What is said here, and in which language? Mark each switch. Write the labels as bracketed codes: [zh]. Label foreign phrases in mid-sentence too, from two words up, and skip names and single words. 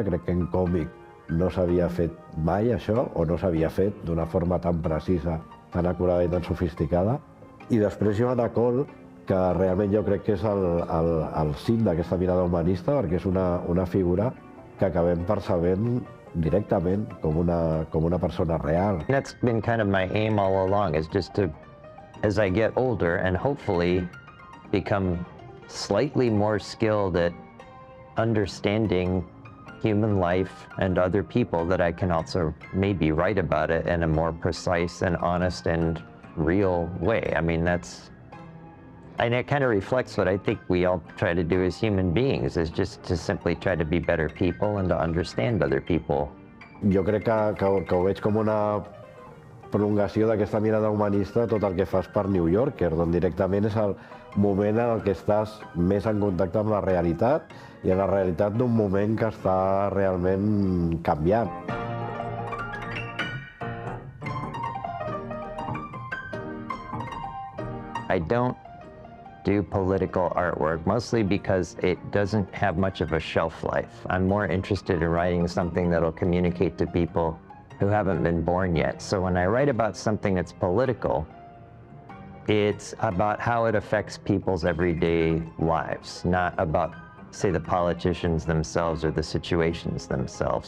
[ca] Crec que en còmic no s'havia fet mai això, o no s'havia fet d'una forma tan precisa tan acurada i tan sofisticada. I després Joan Acol, que realment jo crec que és el cim d'aquesta mirada humanista, perquè és una figura que acabem percebent directament com una persona real. [en] That's been kind of my aim all along, is just to, as I get older and hopefully become slightly more skilled at understanding human life and other people, that I can also maybe write about it in a more precise and honest and real way. I mean, and it kind of reflects what I think we all try to do as human beings, is just to simply try to be better people and to understand other people. [ca] Jo crec que ho veig com una prolongació d'aquesta mirada humanista, tot el que fas per New Yorker, on directament és el moment en el que estàs més en contacte amb la realitat i en la realitat d'un moment que està realment canviant. [en] I don't do political artwork, mostly because it doesn't have much of a shelf life. I'm more interested in writing something that'll communicate to people who haven't been born yet. So when I write about something that's political, it's about how it affects people's everyday lives, not about, say, the politicians themselves or the situations themselves.